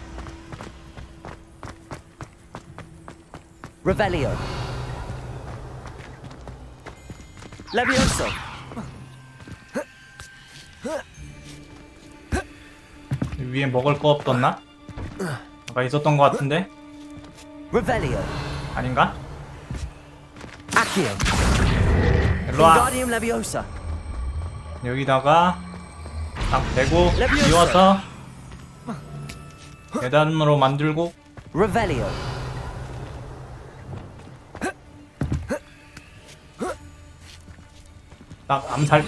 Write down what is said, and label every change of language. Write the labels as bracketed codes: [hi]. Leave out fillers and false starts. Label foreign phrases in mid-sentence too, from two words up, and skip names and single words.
[la] Revelio. Levioso. [ko] 위에 먹을 거 없었나? 아까 있었던 거 같은데? [la] Revelio. [ko] 아닌가? [la] Accio. [ko] 일로와. [la] Wingardium Leviosa. [ko] 여기다가 딱 대고 비워서 계단으로 만들고 [la] Revelio. [ko] 딱 암살.